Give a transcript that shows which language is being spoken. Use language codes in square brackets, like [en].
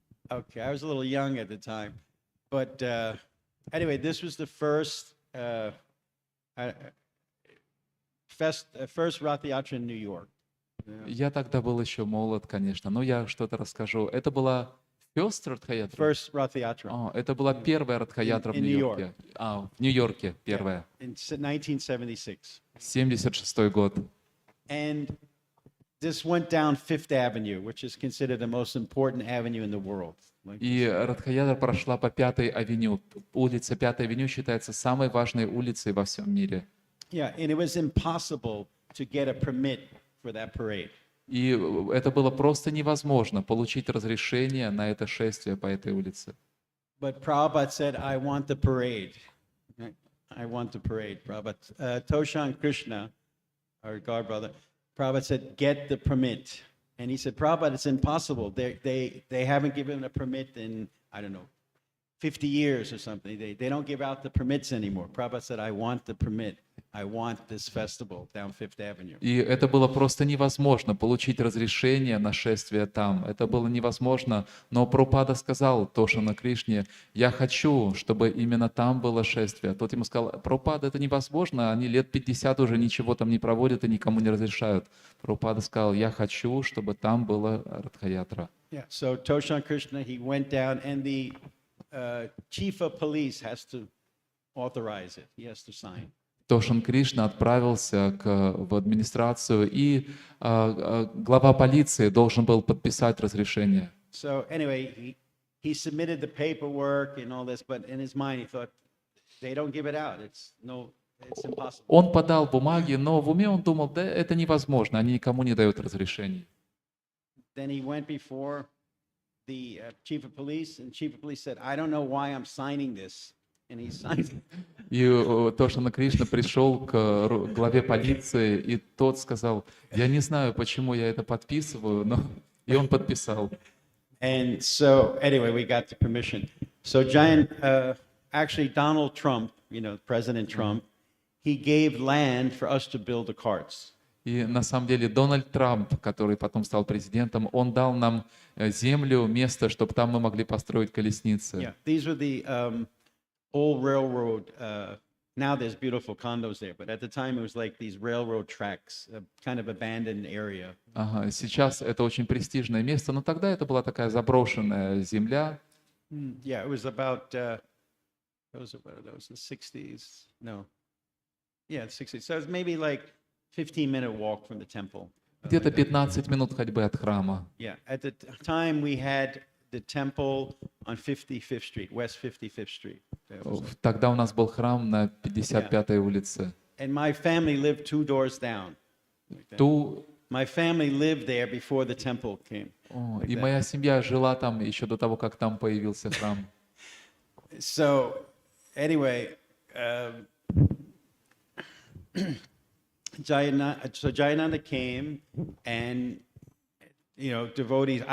[en] I was a little young at the time, but anyway, this was the first Rath Yatra in New York. [ru] Я тогда был еще молод, конечно, но я что-то расскажу. Это была [en] First [ru] Rath Yatra. Это была первая Радха-ятра в Нью-Йорке. В Нью-Йорке первая. [en] In 1976. [ru] 76 год. [en] And this went down Fifth Avenue, which is considered the most important avenue in the world. [ru] И Радха-ятра прошла по Пятой авеню. Улица Пятой авеню считается самой важной улицей во всем мире. [en] Yeah, and it was impossible to get a permit for that parade. [ru] И это было просто невозможно получить разрешение на это шествие по этой улице. [en] But Prabhupada said, I want the parade. I want the parade, Prabhupada. Toshan Krishna, our God brother, Prabhupada said, get the permit. And he said, Prabhupada, it's impossible. They haven't given a permit in, 50 years or something. They don't give out the permits anymore. Prabhupada said, I want the permit. I want this festival down Fifth Avenue. [ru] И это было просто невозможно получить разрешение на шествие там. Это было невозможно. Но Прабхупада сказал Тошана Кришне, я хочу, чтобы именно там было шествие. Тот ему сказал, Прабхупада, это невозможно. Они лет 50 уже ничего там не проводят и никому не разрешают. Прабхупада сказал, я хочу, чтобы там была Радха-ятра. [en] Yeah. So Toshan Krishna, he went down, and the chief of police has to authorize it. He has to sign. [ru] Тошан Кришна отправился в администрацию, и глава полиции должен был подписать разрешение. [en] So anyway, he he submitted the paperwork and all this, but in his mind he thought, they don't give it out. It's impossible. [ru] Он подал бумаги, но в уме он думал, да, это невозможно, они никому не дают разрешений. [en] Then he went before the chief of police, and chief of police said, I don't know why I'm signing this. And he signed it. [ru] И Торшана Кришна пришел к главе полиции, и тот сказал, я не знаю, почему я это подписываю, но... И он подписал. [en] And so, anyway, we got the permission. So, actually, Donald Trump, President Trump, he gave land for us to build the carts. [ru] И на самом деле Дональд Трамп, который потом стал президентом, он дал нам землю, место, чтобы там мы могли построить колесницы. [en] Yeah, these were the old railroad. Now there's beautiful condos there, but at the time it was like these railroad tracks, a kind of abandoned area. [ru] Ага, сейчас это очень престижное место, но тогда это была такая заброшенная земля. [en] Yeah, it was about those the 60s. No, yeah, 60s. So it's maybe like 15-minute walk from the temple. [ru] Где-то 15 минут ходьбы от храма. [en] Yeah, at the time we had the temple on 55th Street, West 55th Street. [ru] Тогда у нас был храм на 55-й улице. [en] And my family lived 2 doors down. My family lived there before the temple came. [ru] И моя семья жила там еще до того, как там появился храм. [en] So, anyway, Jayananda came, and devotees.